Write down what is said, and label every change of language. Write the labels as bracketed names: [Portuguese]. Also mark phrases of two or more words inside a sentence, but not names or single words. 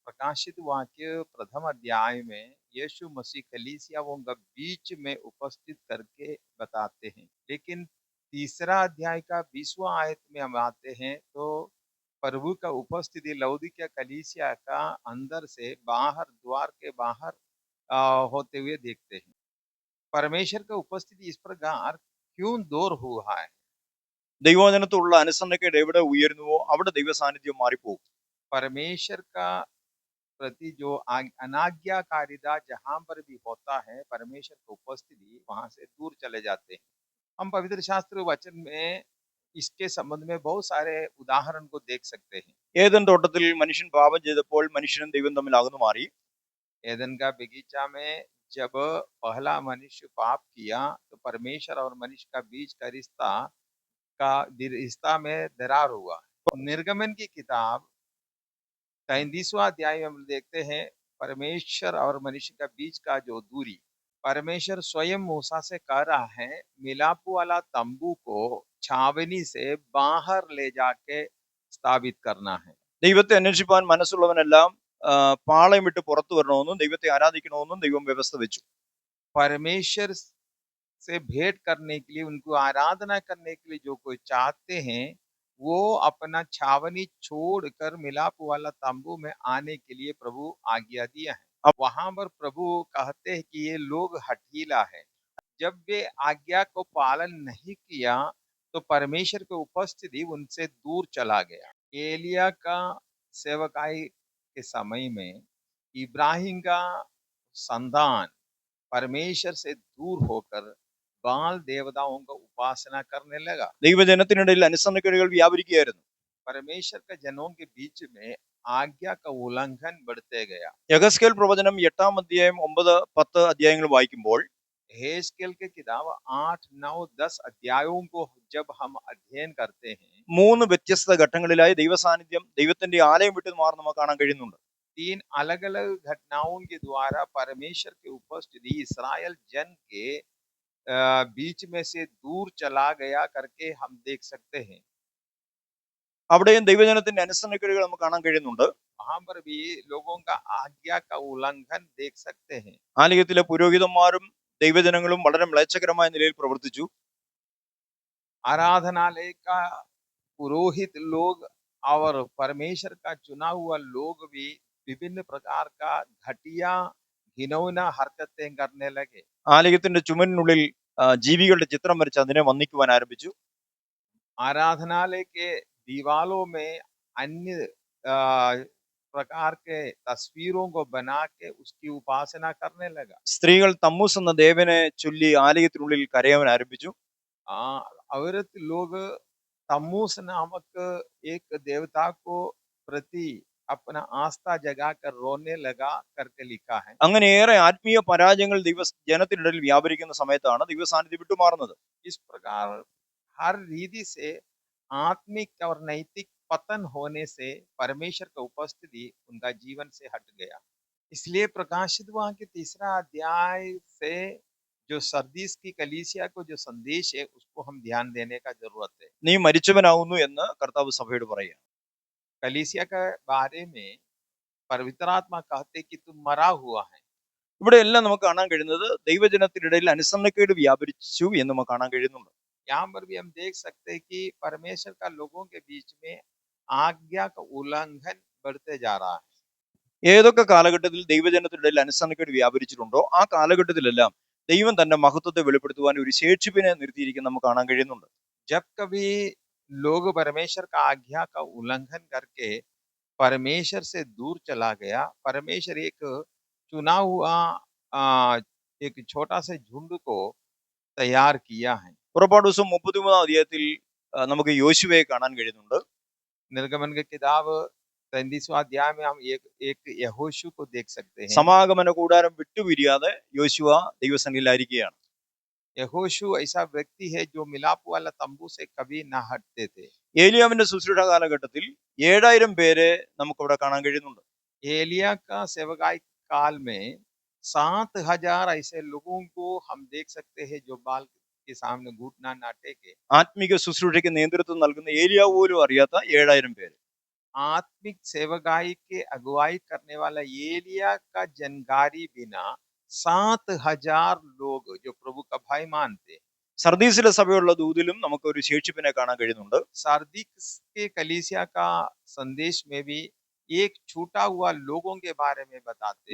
[Hindi] प्रकाशित वाक्य प्रथम अध्याय में यीशु मसीह कलीसियाओं का बीच में उपस्थित करके बताते हैं, लेकिन तीसरा अध्याय का 20वां आयत में हम आते हैं तो प्रभु का उपस्थिति लौदीकिया कलीसिया का अंदर से बाहर, द्वार के बाहर होते हुए देखते हैं। परमेश्वर का उपस्थिति इस प्रकार क्यों दूर हुआ है? [Malayalam] ദൈവവചനത്തോടുള്ള അനുസരണക്കേട് എവിടെ ഉയരുന്നുവോ അവിടെ ദൈവ സാന്നിധ്യം മാറിപ്പോകും. [Hindi] परमेश्वर का प्रति जो अनाज्ञाकारिता जहां पर भी होता है, परमेश्वर की उपस्थिति वहां से दूर चले जाते हैं। हम पवित्र शास्त्र वचन में इसके संबंध में बहुत सारे उदाहरण को देख सकते हैं। [Malayalam] ഏദൻ തോട്ടത്തിൽ മനുഷ്യൻ പാപം ചെയ്തപ്പോൾ മനുഷ്യനും ദൈവം തമ്മിൽ अगന്നു മാറി. [Hindi] एदन का बगीचा में जब पहला मनुष्य पाप किया तो परमेश्वर और मनुष्य का बीच का रिश्ता में दरार हुआ। निर्गमन की किताब 33वां अध्याय में हम देखते हैं परमेश्वर और मनुष्य का बीच का जो दूरी, परमेश्वर स्वयं मूसा से कह रहा है मिलाप वाला तंबू को छावनी से बाहर ले जाके स्थापित करना है। [Malayalam] ദൈവത്തെ അന്വേഷിപ്പാൻ മനസ്സുള്ളവനെല്ലാം പാളയം വിട്ട് പുറത്തു വരണമെന്നും ദൈവത്തെ ആരാധിക്കണമെന്നും ദൈവം വ്യവസ്ഥ വെച്ചു. [Hindi] परमेश्वर से भेंट करने के लिए, उनको आराधना करने के लिए जो कोई चाहते हैं वो अपना छावनी छोड़कर मिलाप वाला तंबू में आने के लिए प्रभु आज्ञा दिया है। अब वहां पर प्रभु कहते हैं कि ये लोग हठीला है। जब वे आज्ञा को पालन नहीं किया तो परमेश्वर की उपस्थिति उनसे दूर चला गया। एलिया का सेवकाई के समय में इब्राहिम का संतान परमेश्वर से दूर होकर बाल देवताओं का उपासना करने लगा। [Malayalam] ദൈവജനത്തിനിടയിൽ അനുസരണക്കേടുകൾ വ്യാപരിക്കുകയായിരുന്നു. [Hindi] परमेश्वर के जनों के बीच में आज्ञा का उल्लंघन बढ़ते गया। [Malayalam] യഹസ്കേൽ പ്രവചനം 8-ാം അധ്യായം 9-10 അധ്യായങ്ങൾ വായിക്കുമ്പോൾ [Hindi] हेस्केल के किताब 8, 9, 10 अध्यायों को जब हम अध्ययन करते हैं, [Malayalam] 3 വ്യത്യസ്ത ഘട്ടങ്ങളിലായി ദൈവസാന്നിധ്യം ദൈവത്തിന്റെ ആലയം വിട്ട് മാറി നമുക്ക് കാണാൻ കഴിയുന്നുണ്ട്. [Hindi] 3 अलग अलग घटनाओं के द्वारा परमेश्वर की उपस्थिति इस्राएल जन के बीच में से दूर चला गया करके हम देख सकते हैं। [Malayalam] അവിടെയും ദൈവജനത്തിന്റെ അനുസരണക്കേടുകൾ നമുക്ക് കാണാൻ കഴിയുന്നുണ്ട്. [Hindi] वहां पर भी लोगों का आज्ञा का उल्लंघन देख सकते हैं। [Malayalam] ആലയത്തിലെ പുരോഹിതന്മാരും ദൈവജനങ്ങളും വളരെ മ്ലേച്ഛകരമായ നിലയിൽ പ്രവർത്തിച്ചു. [Hindi] आराधनालय का पुरोहित लोग और परमेश्वर का चुना हुआ लोग भी विभिन्न प्रकार का घटिया घिनौना हरकतें करने लगे। [Malayalam] ആലയത്തിന്റെ ചുമരിനുള്ളിൽ ജീവികളുടെ ചിത്രം വരച്ച് അതിനെ വന്ദിക്കുവാൻ ആരംഭിച്ചു. [Hindi] आराधनालय के दीवालों में अन्य प्रकार के तस्वीरों को बना के उसकी उपासना करने लगा। [Malayalam] സ്ത്രീകൾ തമ്മൂസ് എന്ന ദേവനെ ചൊല്ലി ആലയത്തിനുള്ളിൽ കരയാൻ ആരംഭിച്ചു. [Hindi] औरत लोग तम्मूस नामक एक देवता को प्रति अपना आस्था जगाकर रोने लगा करके लिखा है। [Malayalam] അങ്ങനെയേറെ ആത്മീയ പരാജയങ്ങൾ ജനത്തിനിടയിൽ വ്യാപരിക്കുന്ന സമയത്താണ് ദൈവസാന്നിധ്യം വിട്ടുമാറുന്നത്. [Hindi] इस प्रकार हर रीति से आत्मिक और नैतिक पतन होने से परमेश्वर का उपस्थिति उनका जीवन से हट गया। इसलिए प्रकाशित वाक्य तीसरा अध्याय से जो सरदीस की कलीसिया को जो संदेश है उसको हम ध्यान देने का जरूरत है। [Malayalam] നീ മരിച്ചവനാവുന്നു എന്ന് കർത്താവ് സഭയോട് പറയുക. [Hindi] कलीसिया के बारे में पवित्र आत्मा कहते कि तुम मरा हुआ है। [Malayalam] ഇവിടെ എല്ലാം നമുക്ക് കാണാൻ കഴിയുന്നത് ദൈവജനത്തിനിടയിൽ അനുസരണക്കേട് വ്യാപരിച്ചു എന്ന് നമുക്ക് കാണാൻ കഴിയുന്നുണ്ട്. [Hindi] यहाँ पर भी हम देख सकते हैं कि परमेश्वर का लोगों के बीच में आज्ञा का उल्लंघन बढ़ते जा रहा है। [Malayalam] ഏതൊക്കെ കാലഘട്ടത്തിൽ ദൈവജനത്തിനിടയിൽ അനുസരണക്കേട് വ്യാപരിച്ചിട്ടുണ്ടോ ആ കാലഘട്ടത്തിലെല്ലാം ദൈവം തന്റെ മഹത്വത്തെ വെളിപ്പെടുത്തുവാൻ ഒരു ശേഷിപ്പിനെ നിർത്തിയിരിക്കുന്ന നമുക്ക് കാണാൻ കഴിയുന്നുണ്ട്. [Hindi] जब कभी लोग परमेश्वर का आज्ञा का उल्लंघन करके परमेश्वर से दूर चला गया, परमेश्वर एक चुना हुआ एक छोटा सा झुंड को तैयार किया है। [Malayalam] പുറപ്പാട് ദിവസം 33-ാം അധ്യായത്തിൽ നമുക്ക് യോശുവയെ കാണാൻ കഴിയുന്നുണ്ട്. [Hindi] निर्गमन की किताब 33वां अध्याय में हम एक यहोशू को देख सकते हैं। [Malayalam] സമാഗമന കൂടാരം വിട്ടുപിരിയാതെ യോശുവ ദൈവസന്നിധിയിലായിരിക്കുകയാണ്. [Hindi] यहोशू ऐसा व्यक्ति है जो मिलाप वाला तंबू से कभी ना हटते थे। [Malayalam] ഏലിയാവിന്റെ ശുശ്രൂഷ കാലഘട്ടത്തിൽ 7000 പേരെ നമുക്ക് ഇവിടെ കാണാൻ കഴിയുന്നുണ്ട്. [Hindi] एलिया का सेवकाई काल में 7,000 ऐसे लोगों को हम देख सकते हैं जो बाल के सामने घुटना ना टेके। [Malayalam] ആത്മീക ശുശ്രൂഷയ്ക്ക് നേതൃത്വം നൽകുന്ന ഏലിയാവ് പോലും അറിയാത്ത 7,000 പേര്. [Hindi] आत्मिक सेवकाई के अगुवाई करने वाला एलिया का जानकारी बिना 7,000 लोग जो प्रभु का भाई मानते। [Malayalam] സർദീസിലെ സഭയുള്ള ദൂതിലും നമുക്ക് ഒരു ശേഷിപ്പിനെ കാണാൻ കഴിയുന്നുണ്ട്. [Hindi] सार्दिस के कलीसिया का संदेश में भी एक छूटा हुआ लोगों के बारे में बताते